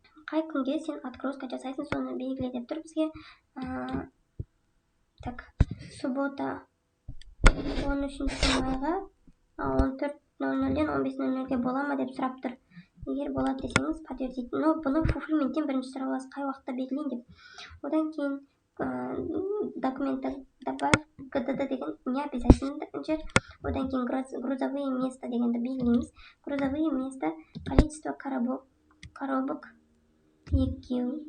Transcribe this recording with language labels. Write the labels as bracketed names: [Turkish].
[Kazakh] Қай күнге сен отгрузка жасайсың, соны белгіле деп тұр бізге. Так, суббота 13 майға 14:00-ден 15:00-ге бола ма деп сұрап тұр. Егер болады десеңіз подтвердить. [Russian] Но [Kazakh] бұны фулфилменттен бірінші сұрап аласыз, қай уақытта белгілейін деп. Одан кейін [Russian] документы добавь [Kazakh] ГДД деген [Russian] не обязательно [Kazakh] жер. Одан кейін грузовые места дегенді белгілейміз. [Russian] Грузовые места, количество коробок [Kazakh] екеу,